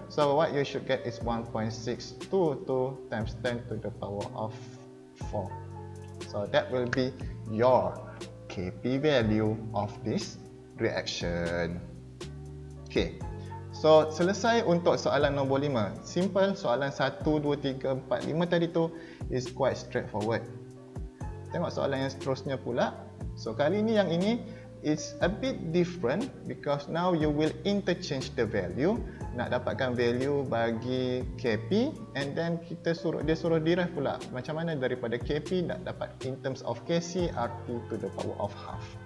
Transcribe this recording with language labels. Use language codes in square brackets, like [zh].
[en] So what you should get is 1.622 times 10 to the power of 4. So that will be your Kp value of this reaction. [ms] Okay, so selesai untuk soalan nombor 5. Simple, soalan 1, 2, 3, 4, 5 tadi tu [en] is quite straightforward. [ms] Tengok soalan yang seterusnya pula. [en] So [ms] kali ni yang ini [en] it's a bit different because now you will interchange the value. [ms] Nak dapatkan value bagi Kp and then dia suruh derive pula macam mana daripada Kp nak dapat [en] in terms of [ms] Kc RT to the power of half.